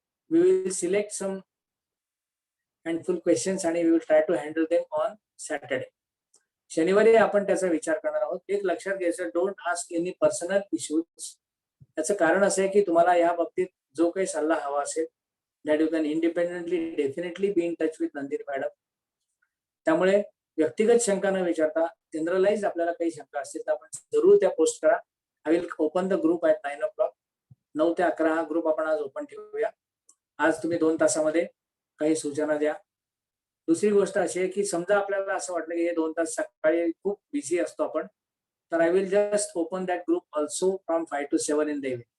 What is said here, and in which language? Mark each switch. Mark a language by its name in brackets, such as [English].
[English] We will select some handful questions आणि we will try to handle them on Saturday. [Marathi] शनिवारी आपण त्याचा विचार करणार आहोत. एक लक्षात घ्यायचं, [English] Don't ask any personal issues. [Marathi] त्याचं कारण असं आहे की तुम्हाला या बाबतीत जो काही सल्ला हवा असेल, [English] that you can independently definitely be in touch with Nandini madam. [Marathi] त्यामुळे व्यक्तिगत शंका न विचारता जनरलाइज आपल्याला काही शंका असतील तर आपण जरूर त्या पोस्ट करा. [English] I will open the group at 9 o'clock. [Marathi] 9 ते 11 हा ग्रुप आपण आज ओपन ठेवूया. आज तुम्ही 2 तासामध्ये काही सूचना द्या. दुसरी गोष्ट अशी आहे की समजा आपल्याला असं वाटलं की हे 2 तास सकाळी खूप बिझी असतो आपण, तर [English] I will just open that group also from 5 to 7 in the evening.